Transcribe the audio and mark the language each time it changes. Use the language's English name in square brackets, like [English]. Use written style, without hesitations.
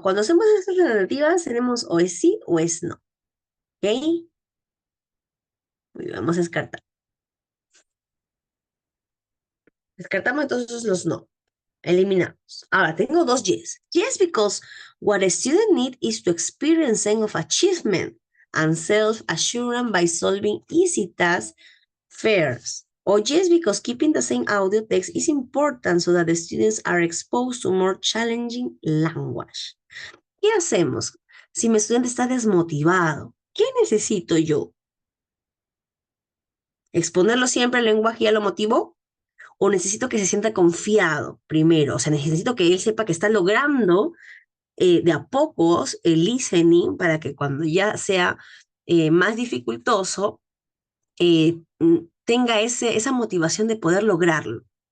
[Spanish] Cuando hacemos estas alternativas, tenemos o es sí o es no. ¿Ok? Muy bien, vamos a descartar. Descartamos entonces los no. Eliminamos. Ahora, tengo dos yes. [English] Yes, because what a student needs is to experience sense of achievement and self-assurance by solving easy tasks first. Or yes, because keeping the same audio text is important so that the students are exposed to more challenging language. [Spanish] ¿Qué hacemos si mi estudiante está desmotivado? ¿Qué necesito yo? ¿Exponerlo siempre al lenguaje ya lo motivó? ¿O necesito que se sienta confiado primero? O sea, necesito que él sepa que está logrando de a pocos el listening para que cuando ya sea más dificultoso, tenga esa motivación de poder lograrlo.